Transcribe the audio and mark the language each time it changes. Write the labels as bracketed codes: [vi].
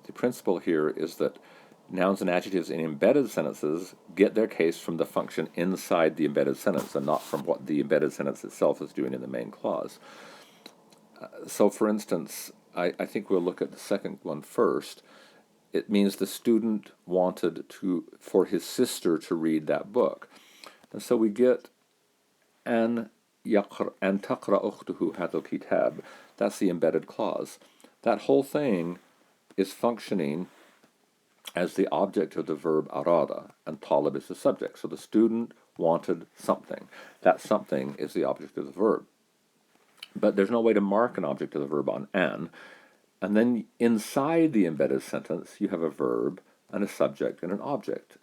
[en] The principle here is that nouns and adjectives in embedded sentences get their case from the function inside the embedded sentence and not from what the embedded sentence itself is doing in the main clause. So, for instance, I think we'll look at the second one first. It means the student wanted for his sister to read that book. And so we get [ar] أن تقرأ أخته هذا الكتاب. [en] That's the embedded clause. That whole thing is functioning as the object of the verb arada, and talib is the subject. So the student wanted something. That something is the object of the verb. But there's no way to mark an object of the verb on an. And then inside the embedded sentence, you have a verb and a subject and an object.